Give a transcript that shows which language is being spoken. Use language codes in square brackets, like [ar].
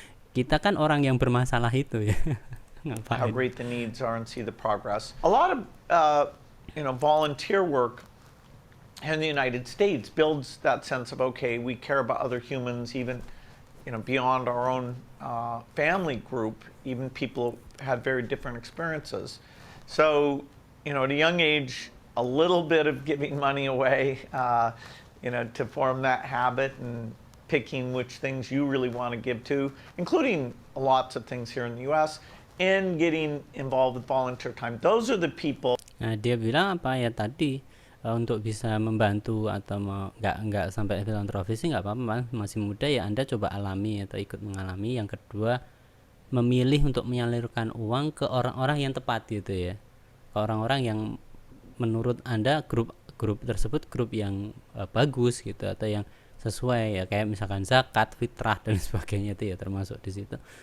[id] Kita kan orang yang bermasalah itu ya. [en] How [id] Ngapain? [en] great the needs are and see the progress. A lot of volunteer work in the United States builds that sense of, okay, we care about other humans, even beyond our own family group, even people had very different experiences. So, at a young age, a little bit of giving money away, to form that habit and picking which things you really want to give to, including lots of things here in the U.S., and getting involved with volunteer time. Those are the people. [id] Nah dia bilang apa ya tadi, untuk bisa membantu atau nggak sampai filantropis sih nggak apa-apa, masih muda ya, Anda coba alami atau ikut mengalami. Yang kedua, memilih untuk menyalurkan uang ke orang-orang yang tepat gitu ya, ke orang-orang yang menurut Anda grup tersebut grup yang bagus gitu, atau yang sesuai ya, kayak misalkan zakat, fitrah dan sebagainya itu ya termasuk di situ.